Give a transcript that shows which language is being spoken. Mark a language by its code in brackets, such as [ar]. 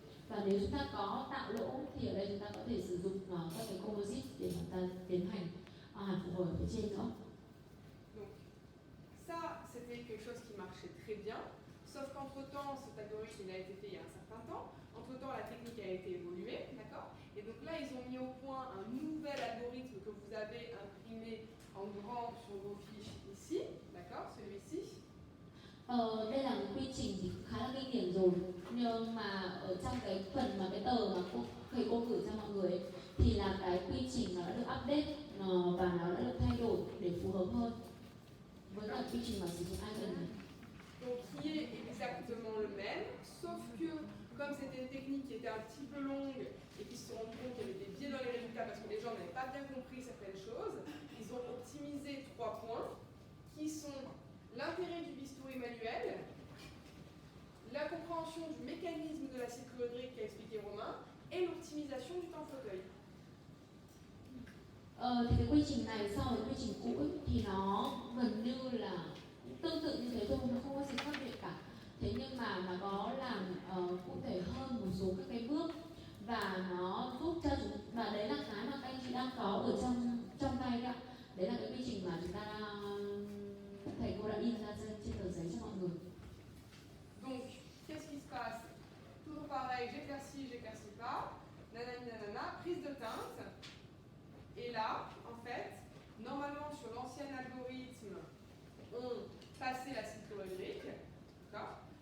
[vi] Và nếu chúng ta có tạo lỗ thì ở đây chúng ta có thể sử dụng các cái composite để chúng ta tiến hành phục hồi ở phía trên nữa. [fr] Donc ça, c'était quelque chose qui marchait très bien, sauf qu'entre-temps, cet algorithme il a été fait il y a un certain temps. Entre-temps, la technique a été évoluée, d'accord? Et donc là, ils ont mis au point un nouvel algorithme que vous avez imprimé en grand sur vos fiches ici, d'accord? Celui-ci. [vi] Đây là một quy trình thì khá là kinh điển rồi, nhưng mà ở trong cái phần mà cái tờ mà thầy cô gửi cho mọi người ấy, thì là cái quy trình nó đã được update và nó đã được thay đổi để phù hợp hơn với cả quy trình mà sử dụng icon này. [fr] Donc qui est exactement le même, sauf que comme c'était une technique qui était un petit peu longue et qui se sont rendus compte qu'il y avait des biais dans les résultats parce que les gens n'avaient pas bien compris certaines choses, ils ont optimisé 3 points qui sont l'intérêt du bistouri manuel, la compréhension du mécanisme de la cyclohydrique qu'a expliqué Romain et l'optimisation du temps fauteuil. [vi] Thì cái quy trình này so với quy trình cũ ấy, thì nó gần như là tương tự như thế thôi, nó không có gì khác biệt cả. Thế nhưng mà nó có làm cụ thể hơn một số các cái bước và nó giúp cho chúng, và đấy là cái mà các anh chị đang có ở trong tay đấy ạ. Đấy là cái quy trình mà chúng ta thầy cô đã in ra trên tờ giấy cho mọi người. [fr] Donc, qu'est-ce qui se passe? Toujours pareil, j'éclaircis pas, nanani nanana, prise de teinte. Et là, en fait, normalement sur l'ancien algorithme, on passait la cyclohydrique. D'accord?